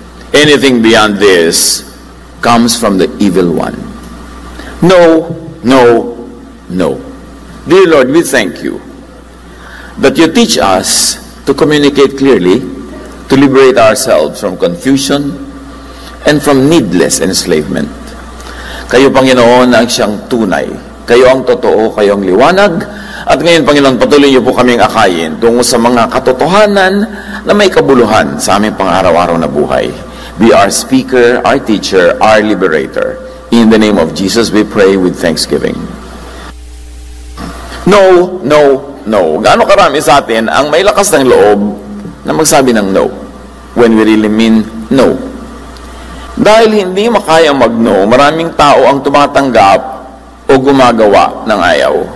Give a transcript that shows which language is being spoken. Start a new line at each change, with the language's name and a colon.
English: Anything beyond this comes from the evil one. No, no, no. Dear Lord, we thank you that you teach us to communicate clearly, to liberate ourselves from confusion and from needless enslavement.
Filipino: Kayo, Panginoon, ang siyang tunay. Kayo ang totoo, kayo ang liwanag. At ngayon, Panginoon, patuloy niyo po kaming akayin tungo sa mga katotohanan na may kabuluhan sa aming pang-araw-araw na buhay.
English: Be our speaker, our teacher, our liberator. In the name of Jesus, we pray with thanksgiving. No, no, no.
Filipino: Gaano karami sa atin ang may lakas ng loob na magsabi ng no
English: when we really mean no.
Filipino: Dahil hindi makayang mag-no, maraming tao ang tumatanggap o gumagawa ng ayaw.